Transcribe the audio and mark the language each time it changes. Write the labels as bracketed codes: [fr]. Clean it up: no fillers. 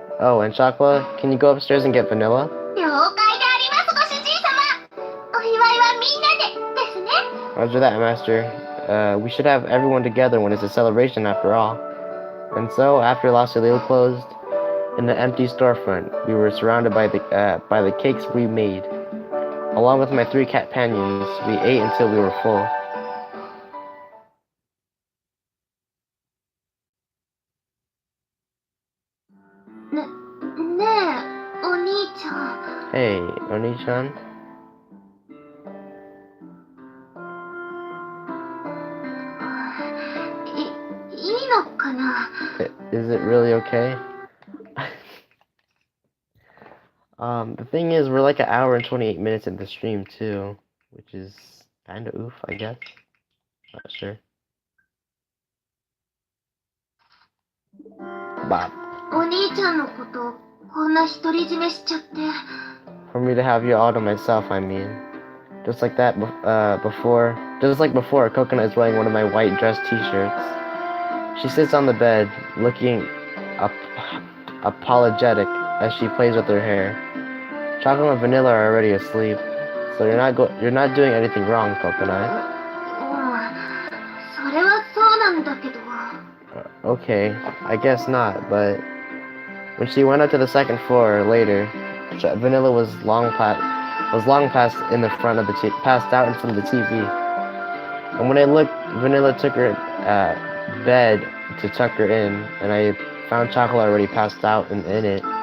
[en] Oh, and Chocolate, can you go upstairs and get vanilla? [ja] 了解であります、ご主人様。お祝いはみんなでですね。 [en] Roger that, Master. We should have everyone together when it's a celebration after all. And so, after La Soleil closed, in the empty storefront, we were surrounded by the cakes we made. Along with my 3 companions, we ate until we were full. [ja] ねえ、お兄ちゃん。 [en] Hey, Oni-chan? [ja] いいのかな？ [en] Is it really okay? The thing is, we're like an hour and 28 minutes in the stream too, which is kinda oof, I guess. Not sure. Bob. [ja] お兄ちゃんのことこんな独り占めしちゃって。 [en] For me to have you all to myself, I mean. Just like before, Coconut is wearing one of my white dress t-shirts. She sits on the bed, looking apologetic as she plays with her hair. Chocolate and Vanilla are already asleep, so you're not doing anything wrong, Coconut. [ja] それはそうなんだけど。 [en] Okay, I guess not, but when she went up to the second floor later, Vanilla was long past in the front of passed out in front of the TV. And when I looked, Vanilla took her bed to tuck her in, and I found Chocolate already passed out in it.